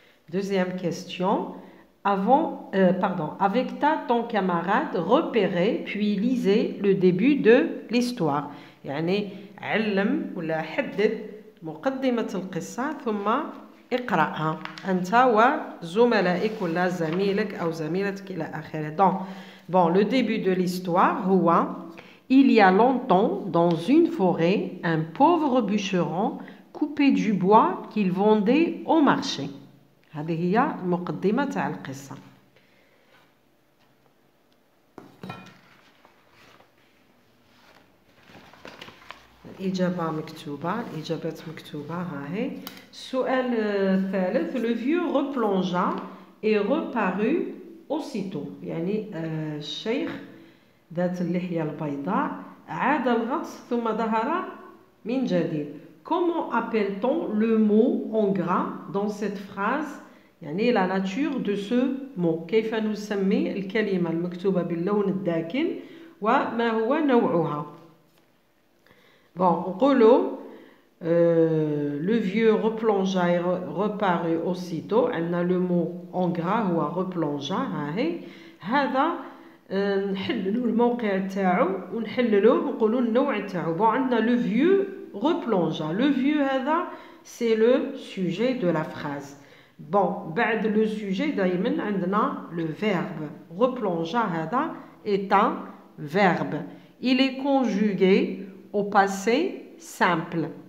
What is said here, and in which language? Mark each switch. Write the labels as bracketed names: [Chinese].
[French] Deuxième question. Avec ton camarade, repérez puis lisez le début de l'histoire. [Arabic] يعني علم ولا حدد مقدمة القصة ثم اقرأها أنت وزملائك ولا زميلك أو زميلتك إلى آخره. [French] Donc, le début de l'histoire هو il y a longtemps, dans une forêt, un pauvre bûcheron coupait du bois qu'il vendait au marché. [Arabic] هذه هي المقدمة تاع القصة. الإجابة مكتوبة، الإجابات مكتوبة ها هي. السؤال الثالث، [French] le vieux replongea et reparut aussitôt. [Arabic] يعني الشيخ ذات اللحية البيضاء عاد الغطس ثم ظهر من جديد. [French] Comment appelle-t-on le mot en gras dans cette phrase؟ يعني la nature de ce mot. [Arabic] كيف نسمي الكلمة المكتوبة باللون الداكن وما هو نوعها؟ نقولوا [French] le vieux replongea et reparut aussitôt. عندنا le mot en gras هو replongea. [Arabic] ها هي. هذا نحللوا الموقع تاعو ونحللوه ونقولوا النوع تاعو. [French] عندنا le vieux replongea. Le vieux هذا c'est le sujet de la phrase. بعد le sujet [Arabic] دايما عندنا [French] le verbe. Replongea هذا est un verbe. Il est conjugué au passé simple.